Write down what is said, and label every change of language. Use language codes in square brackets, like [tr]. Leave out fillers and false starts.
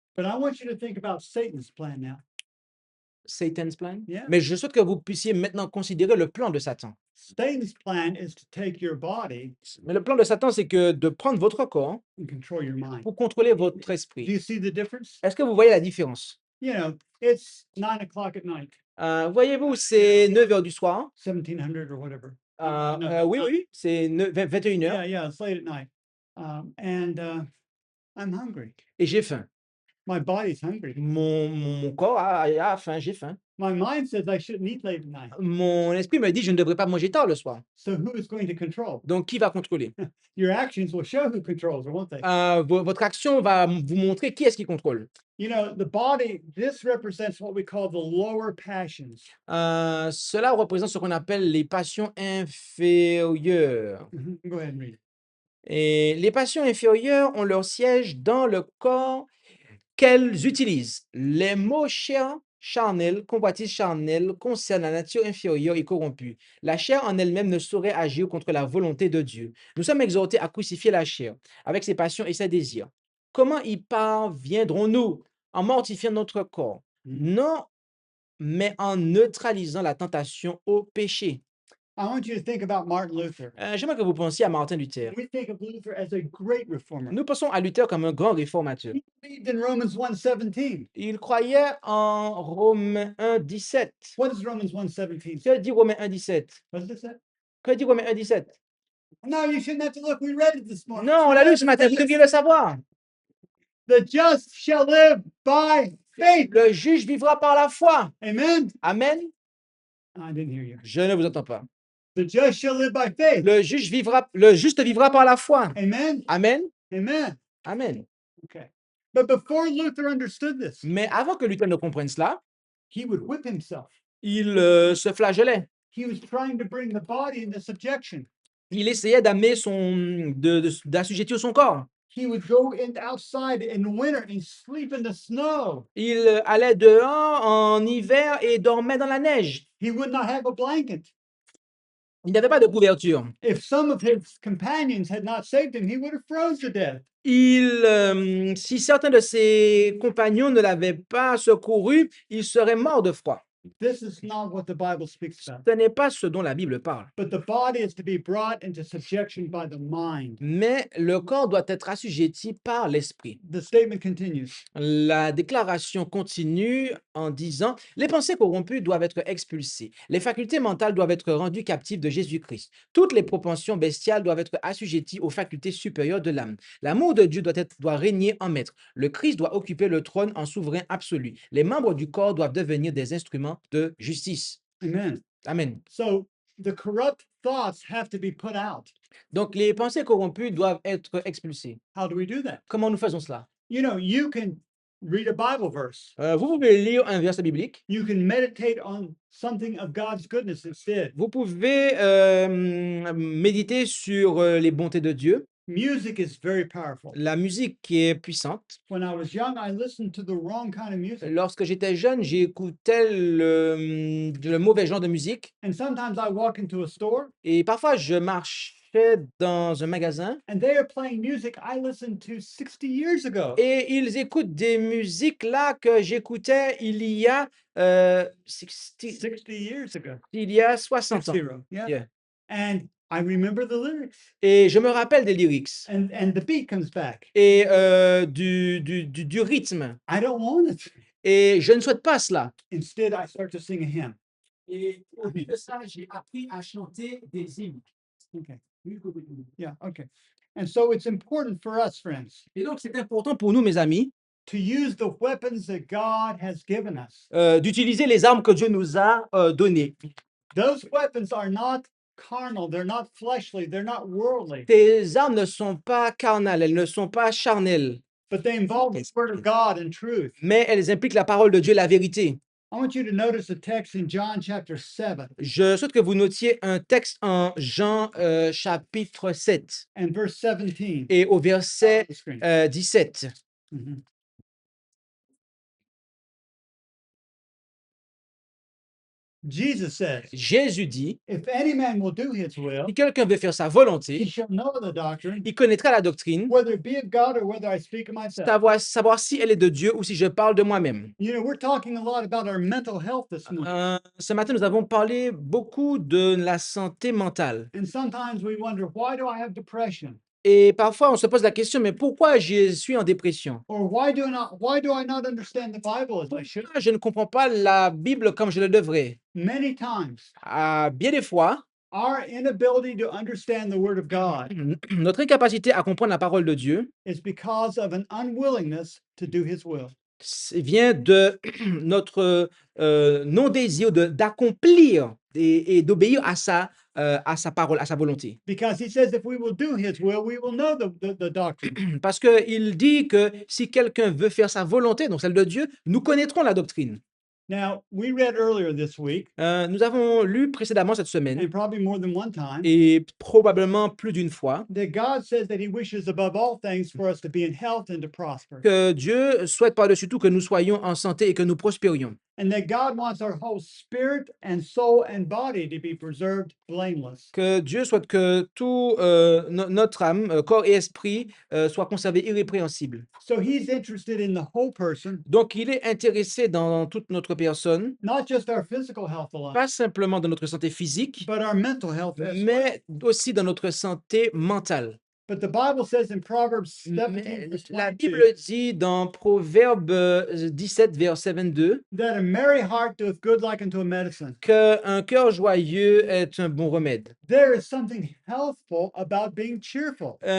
[en] But I want you to think about Satan's plan now. Satan's plan? Yeah. [fr] Mais je souhaite que vous puissiez maintenant considérer le plan de Satan. [en] Satan's plan is to take your body [fr] Mais le plan de Satan, c'est que de prendre votre corps [en] and control your mind. [fr] pour contrôler votre [en] Do [fr] esprit. [en] you see the difference? [fr] Est-ce que vous voyez la différence? [en] You know, it's 9 o'clock at night, [fr] Voyez-vous, c'est 9 heures du soir. [en] 1700 or whatever. [fr] Oui, c'est 21 heures. [en] Yeah, it's late at night. And I'm hungry. [fr] Et j'ai faim. [en] My body's hungry. [fr] Mon corps a faim, j'ai faim. [en] My mind says I shouldn't eat late at night. [fr] Mon esprit me dit, je ne devrais pas manger tard le soir. [en] So who is going to control? [fr] Donc, qui va contrôler? [en] Your actions will show who controls, won't they? [fr] Votre action va vous montrer qui est-ce qui contrôle. [en] You know, the body, this represents what we call the lower passions. [fr] Cela représente ce qu'on appelle les passions inférieures. [en] Go ahead and read it. [fr] Et les passions inférieures ont leur siège dans le corps qu'elles utilisent. Les mots chairs, charnels, convoitises charnelles concernent la nature inférieure et corrompue. La chair en elle-même ne saurait agir contre la volonté de Dieu. Nous sommes exhortés à crucifier la chair avec ses passions et ses désirs. Comment y parviendrons-nous? en mortifiant notre corps. Mhm. Non, mais en neutralisant la tentation au péché. [en] I want you to think about Martin Luther. [fr] J'aimerais que vous pensiez à Martin Luther. [en] We think of Luther as a great reformer. [fr] Nous pensons à Luther comme un grand réformateur. [en] He believed in Romans 1:17. [fr] Il croyait en Romains 1,17. [en] What does Romans 1:17 say? [fr] Que dit Romains 1,17? [en] What does it say? [fr] Que dit Romains 1,17? [en] No, you shouldn't have to look. We read it this morning. [fr] Non, on l'a lu ce matin, vous devriez le savoir. [en] The just shall live by faith. [fr] Le juge vivra par la foi. [en] Amen. [fr] Amen. [en] I didn't hear you. [fr] Je ne vous entends pas. [en] The just shall live by faith. [fr] Le juste vivra par la foi. [en] Amen. Amen. Amen. Amen. Okay. But before Luther understood this, [fr] Mais avant que Luther ne comprenne cela, [en] he would whip himself. [fr] il se flagellait. [en] He was trying to bring the body into subjection. [fr] Il essayait d'amener d'assujettir son corps. [en] He would go outside in the winter and sleep in the snow. [fr] Il allait dehors en hiver et dormait dans la neige. [en] He would not have a blanket. [fr] Il n'avait pas de couverture. [en] If some of his companions had not saved him, he would have froze to death. [fr] Si certains de ses compagnons ne l'avaient pas secouru, il serait mort de froid. [en] This is not what the Bible speaks about. [fr] Ce n'est pas ce dont la Bible parle. [en] But the body is to be brought into subjection by the mind. [fr] Mais le corps doit être assujetti par l'esprit. [en] The statement continues. [fr] La déclaration continue en disant: les pensées corrompues doivent être expulsées, les facultés mentales doivent être rendues captives de Jésus-Christ, toutes les propensions bestiales doivent être assujetties aux facultés supérieures de l'âme. L'amour de Dieu doit régner en maître. Le Christ doit occuper le trône en souverain absolu. Les membres du corps doivent devenir des instruments de justice. Amen. Amen. [en] So the corrupt thoughts have to be put out. [fr] Donc, les pensées corrompues doivent être expulsées. [en] How do we do that? [fr] Comment nous faisons cela? [en] You know, you can read a Bible verse. [fr] Vous pouvez lire un verset biblique. [en] You can meditate on something of God's goodness instead. [fr] Vous pouvez méditer sur les bontés de Dieu. [en] Music is very powerful. [fr] La musique qui est puissante. [en] When I was young, I listened to the wrong kind of music. [fr] Lorsque j'étais jeune, j'écoutais le mauvais genre de musique. [en] And sometimes I walk into a store [fr] Et parfois, je marchais dans un magasin [en] and they are playing music I listened to 60 years ago. [fr] et ils écoutent des musiques là que j'écoutais il y a [en] 60 years ago. [fr] 60 ans. [en] 60, yeah. Yeah. And I remember the lyrics. [fr] Et je me rappelle des lyrics [en] And the beat comes back. [fr] et du rythme. [en] I don't want it. [fr] Et je ne souhaite pas cela. [en] Instead, I start to sing a hymn. [fr] Et au lieu de ça, j'ai appris à chanter des hymnes. [en] Okay. Yeah, okay. And so it's important for us, friends, [fr] Et donc, c'est important pour nous, mes amis, [en] to use the weapons that God has given us. [fr] d'utiliser les armes que Dieu nous a données. [en] Those weapons are not carnal, they're not fleshly, they're not worldly, [fr] Ces armes ne sont pas carnales, elles ne sont pas charnelles, [en] but they involve the word of God and truth. [fr] mais elles impliquent la parole de Dieu, la vérité. [en] I want you to notice a text in John chapter 7 [fr] Je souhaite que vous notiez un texte en Jean chapitre 7 [en] and verse 17. [fr] et au [en] On [fr] verset [en] the screen. [fr] 17. Mhm. [en] Jesus says, [fr] Jésus dit, [en] if any man will do his will, [fr] si quelqu'un veut faire sa [en] he [fr] volonté, [en] shall know the doctrine, [fr] il connaîtra la doctrine, [en] whether it be of God or whether I speak of myself. [fr] savoir si elle est de Dieu ou si je parle de moi-même. [en] You know, we're talking a lot about our mental health this morning. [fr] Ce matin, nous avons parlé beaucoup de la santé mentale. [en] And sometimes we wonder, why do I have depression? [fr] Et parfois, on se pose la question, mais pourquoi je suis en dépression? [en] Or why do I not understand the Bible as I should? [fr] Pourquoi je ne comprends pas la Bible comme je le devrais? [en] Many times, [fr] Bien des fois, [en] our inability to understand the Word of God [fr] notre incapacité à comprendre la parole de Dieu [en] is because of an unwillingness to do His will. [fr] vient de notre non-désir d'accomplir et d'obéir à sa parole, à sa volonté. [en] Because He says if we will do His will, we will know the doctrine. [fr] Parce qu'il dit que si quelqu'un veut faire sa volonté, donc celle de Dieu, nous connaîtrons la doctrine. [en] Now, we read earlier this week, [fr] Nous avons lu précédemment cette semaine, [en] and probably more than one time, [fr] et probablement plus d'une fois, [en] that God says that He wishes above all things for us to be in health and to prosper. [fr] que Dieu souhaite par-dessus tout que nous soyons en santé et que nous prospérions. [en] and that God wants our whole spirit and soul and body to be preserved blameless. [fr] Que Dieu souhaite que tout notre âme, corps et esprit soit conservé irrépréhensible. [en] So he's interested in the whole person, [fr] Donc, il est intéressé dans toute notre personne, [en] not just our physical health alone, [fr] pas simplement dans notre santé physique, [en] but our mental health as well. [fr] mais aussi dans notre santé mentale. [en] But the Bible says in Proverbs 17, [fr] Mais [en] verse [fr] la [en] 22, [fr] Bible dit dans Proverbe 17, verset 22, [en] that a merry heart doeth good like unto a medicine. [fr] qu'un cœur joyeux est un bon remède. [en] There is something healthful about being cheerful.